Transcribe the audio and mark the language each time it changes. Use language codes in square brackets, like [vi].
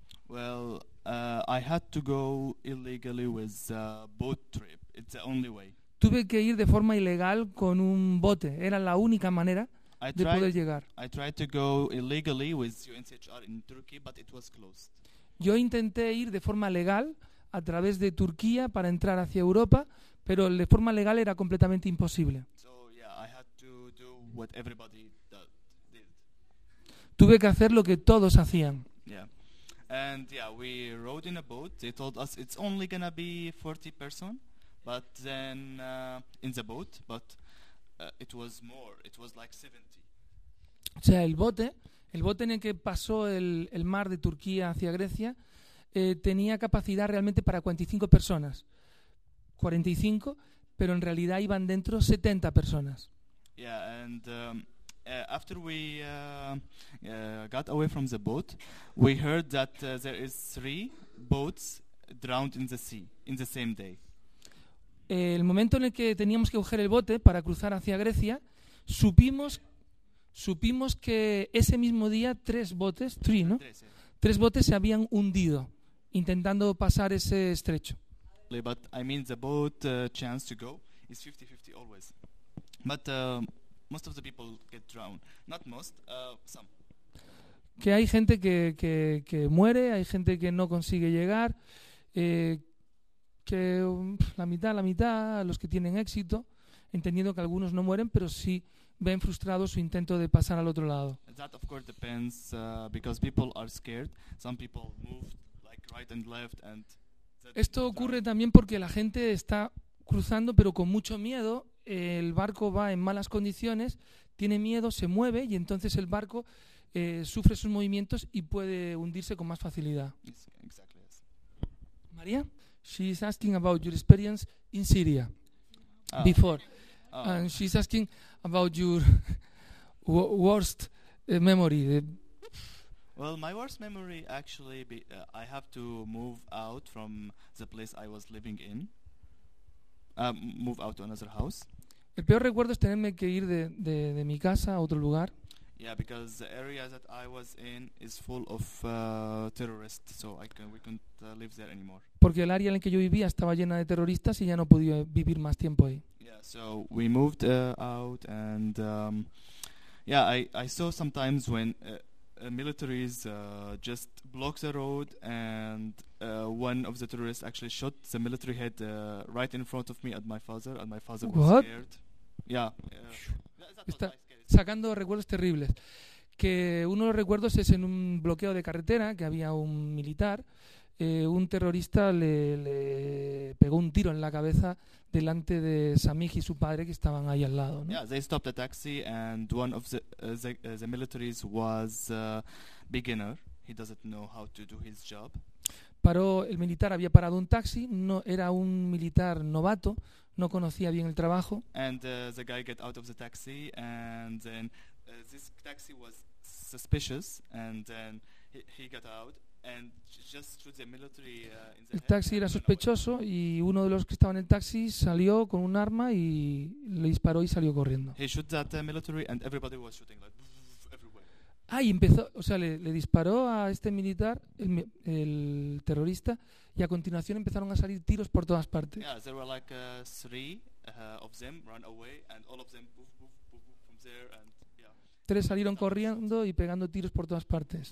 [en] Well, I had to go illegally with a boat trip. It's the only way. [es] Tuve que ir de forma ilegal con un bote. Era la única manera de poder llegar. [en] I tried to go illegally with UNHCR in Turkey, but it was closed. [es] Yo intenté ir de forma legal a través de Turquía para entrar hacia Europa, pero de forma legal era completamente imposible. [en] So, yeah, I had to do what everybody did. [es] Tuve que hacer lo que todos hacían. [en] Yeah. And yeah, we rode in a boat. They told us it's only gonna be 40 person, but then in the boat, but it was more. It was like 70. [es] O sea, el bote en el que pasó el mar de Turquía hacia Grecia tenía capacidad realmente para 45 personas. 45, pero en realidad iban dentro 70 personas. [en] Yeah, and after we got away from the boat, we heard that there is 3 boats drowned in the sea in the same day. [es] El momento en el que teníamos que coger el bote para cruzar hacia Grecia, supimos que ese mismo día 3 botes, three, ¿no? 3 botes se habían hundido intentando pasar ese estrecho. [en] But I mean the boat chance to go is 50-50 always. But most of the people get drowned. Not most, some. [es] Que hay gente que muere, hay gente que no consigue llegar, que la mitad, los que tienen éxito, entendiendo que algunos no mueren, pero sí ven frustrado su intento de pasar al otro lado. [en] That of course depends because people are scared. Some people move like right and left and [es] esto ocurre también porque la gente está cruzando pero con mucho miedo, el barco va en malas condiciones, tiene miedo, se mueve y entonces el barco sufre sus movimientos y puede hundirse con más facilidad. [en] Yes, exactly, yes. María, she's asking about your experience in Syria before. And she's asking about your worst memory. Well, my worst memory actually I have to move out from the place I was living in. Move out to another house. [es] El peor recuerdo es tenerme que ir de mi casa a otro lugar. [en] Yeah, because the area that I was in is full of terrorists, so we couldn't live there anymore. [es] Porque el área en que yo vivía estaba llena de terroristas y ya no podía vivir más tiempo ahí. [en] Yeah, so we moved out and I saw sometimes when military is just blocked the road and one of the terrorists actually shot the military head right in front of me at my father, and my father was what? Scared. Yeah. [es] Está sacando recuerdos terribles. Que uno de los recuerdos es en un bloqueo de carretera que había un militar, un terrorista le pegó un tiro en la cabeza delante de Samih y su padre que estaban ahí al lado, ¿no? [en] Yeah, they stopped the taxi and one of the militaries was a beginner. He doesn't know how to do his job. [es] Paró el militar, había parado un taxi, no era un militar novato, no conocía bien el trabajo. [en] And the guy got out of the taxi and then this taxi was suspicious and then he got out. And just through the military, [es] el taxi era sospechoso y uno de los que estaba en el taxi salió con un arma y le disparó y salió corriendo. [en] He shot that military and everybody was shooting like everywhere. [es] Ah, y empezó, o sea, le disparó a este militar, el terrorista, y a continuación empezaron a salir tiros por todas partes. [en] Yeah, there were like three of them ran away and all of them from there and yeah. [es] Tres salieron corriendo y pegando tiros por todas partes.